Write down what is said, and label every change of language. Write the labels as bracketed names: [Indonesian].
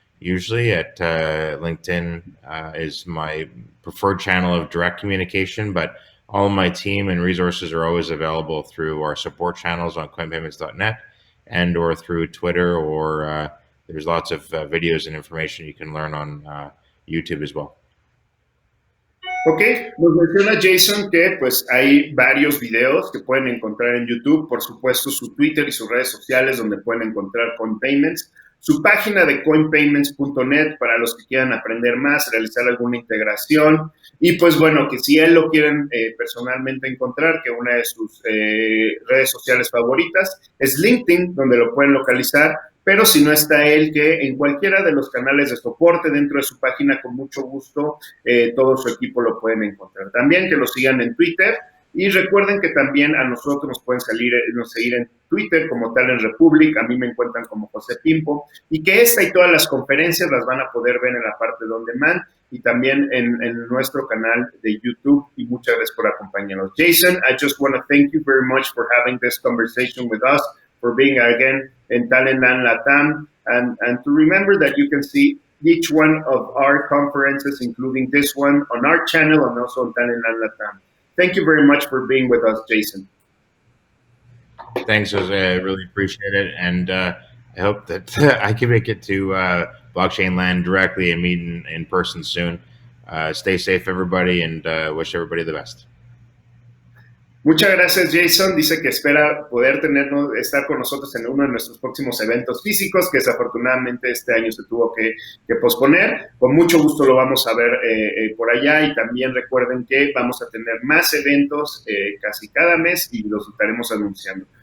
[English] Usually at LinkedIn is my preferred channel of direct communication, but all of my team and resources are always available through our support channels on coinpayments.net and or through Twitter, or there's lots of videos and information you can learn on YouTube as well. [Spanish] Ok, nos menciona Jason que pues hay varios videos que pueden encontrar en YouTube, por supuesto su Twitter y sus redes sociales donde pueden encontrar Coin Payments, su página de coinpayments.net para los que quieran aprender más, realizar alguna integración, y pues bueno, que si él lo quieren personalmente encontrar, que una de sus redes sociales favoritas es LinkedIn, donde lo pueden localizar, pero si no está él, que en cualquiera de los canales de soporte dentro de su página, con mucho gusto, todo su equipo lo pueden encontrar. También que lo sigan en Twitter, y recuerden que también a nosotros nos pueden seguir en Twitter como Talent Republic. A mí me encuentran como José Pimpo, y que esta y todas las conferencias las van a poder ver en la parte de On Demand y también en nuestro canal de YouTube. Y muchas gracias por acompañarnos. [English] Jason, I just want to thank you very much for having this conversation with us, for being again in Talentland Latam, and to remember that you can see each one of our conferences, including this one, on our channel and also on Talentland Latam. Thank you very much for being with us, Jason. Thanks, Jose. I really appreciate it, and I hope that I can make it to blockchain land directly and meet in person soon. Stay safe, everybody, and wish everybody the best. [Spanish] Muchas gracias, Jason. Dice que espera poder estar con nosotros en uno de nuestros próximos eventos físicos, que desafortunadamente este año se tuvo que posponer. Con mucho gusto lo vamos a ver por allá, y también recuerden que vamos a tener más eventos casi cada mes y los estaremos anunciando.